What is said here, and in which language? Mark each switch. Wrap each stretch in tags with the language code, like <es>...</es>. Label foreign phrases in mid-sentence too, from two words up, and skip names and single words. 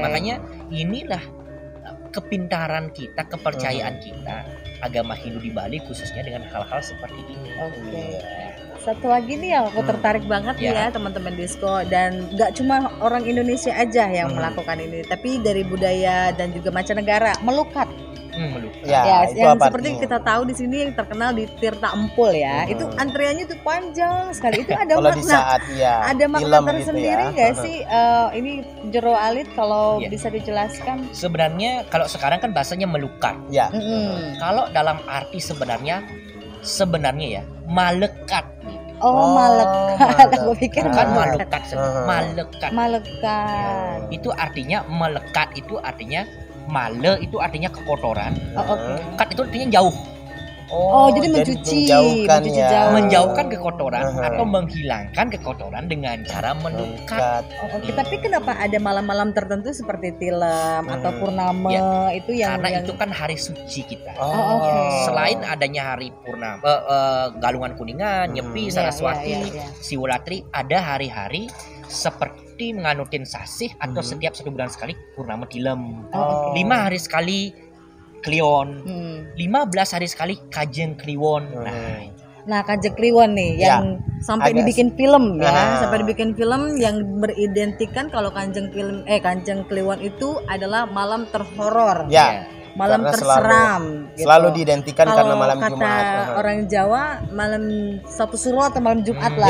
<id>Makanya inilah kepintaran kita, kepercayaan kita, agama Hindu di Bali khususnya dengan hal-hal seperti ini. Oke. Satu lagi nih yang aku tertarik banget nih ya Ya. teman-teman Disko, dan nggak cuma orang Indonesia aja yang melakukan ini, tapi dari budaya dan juga mancanegara, melukat. melukat. Ya, itu yang apa seperti artinya? kita tahu di sini yang terkenal di Tirta Empul ya. Itu antriannya tuh panjang sekali. Itu ada Kalau di makna. saat Ada makna film gitu tersendiri ya. nggak sih? Ini Jero Alit kalau Iya. bisa dijelaskan. Sebenarnya kalau sekarang kan bahasanya melukat. Ya. Kalau dalam arti sebenarnya ya malekat. Oh, malekat. malekat. Aku pikir Bukan malekat. malukat, malekat. Malekat. Itu artinya melekat, itu artinya male itu artinya kekotoran. Oh, oke. Kat itu artinya jauh, Oh, jadi mencuci menjauhkan mencuci ya. jauh. menjauhkan kekotoran Aha. atau menghilangkan kekotoran dengan cara melukat. Oh, oke. Tapi kenapa ada malam-malam tertentu seperti tilam atau purnama itu yang Karena itu kan hari suci kita. Oh, oke. Selain adanya hari purnama, Galungan Kuningan, Nyepi, Saraswati, Siwolatri, ada hari-hari seperti menganutin sasih atau setiap 1 bulan sekali purnama tilem. Oh, 5 hari sekali Kliwon, 15 hari sekali Kajeng Kliwon. Nah, Kajeng Kliwon nih yang sampai dibikin film ya, sampai dibikin film yang beridentikan kalau Kajeng Kliwon itu adalah malam terhoror. Ya. Malam Karena terseram gitu. Selalu diidentikan Kalau karena malam kata Jumat. orang Jawa malam Sabtu Suro atau malam Jumat lah</id>